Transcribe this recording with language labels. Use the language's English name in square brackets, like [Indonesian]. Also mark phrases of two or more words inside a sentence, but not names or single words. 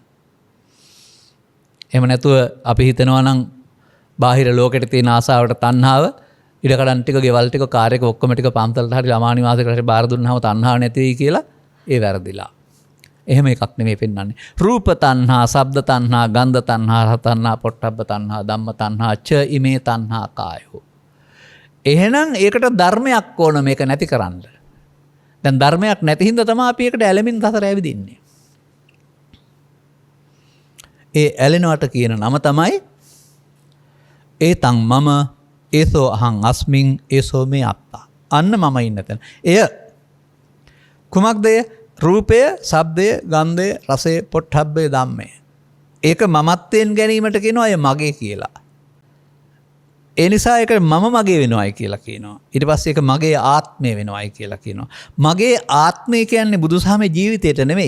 [Sinhala] එහෙම නැතුව අපි හිතනවා නම් බාහිර ලෝකෙට තියෙන ආසාවට තණ්හාව ඉඩකඩම් ටික, ගෙවල් ටික, කාර් එක ඔක්කොම ටික පන්සලට හරි ළමා නිවාසයකට හරි බාර දුන්නාම තණ්හාව නැති වෙයි කියලා ඒ වැරදිලා. එහෙම එකක් නෙමෙයි පෙන්වන්නේ. [Pali] රූප තණ්හා, ශබ්ද තණ්හා, ගන්ධ තණ්හා, රස තණ්හා, පොට්ටබ්බ තණ්හා, ධම්ම තණ්හා, ච ඉමේ තණ්හා කායෝ. [Sinhala] එහෙනම් ඒකට ධර්මයක් ඕන මේක නැති කරන්න. දැන් ධර්මයක් නැති හින්දා තමයි අපි ඒකට ඇලෙමින් සසර ඇවිදින්නේ. ඒ ඇලෙනවට කියන නම තමයි [Pali] ඒතං මම ඒසෝ අහං අස්මින් ඒසෝ මේ අත්තා. [Sinhala] අන්න මම ඉන්න තැන. එය කුමක්ද? රූපය, ශබ්දය, ගන්ධය, රසය, පොට්ටබ්බේ ධම්මය. ඒක මමත්වයෙන් ගැනීමට කියනවා අය මගේ කියලා. ඒ නිසා ඒක මම මගේ වෙනවයි කියලා කියනවා. ඊට පස්සේ ඒක මගේ ආත්මය වෙනවයි කියලා කියනවා. මගේ ආත්මය කියන්නේ බුදුසහමේ ජීවිතයට නෙමෙයි.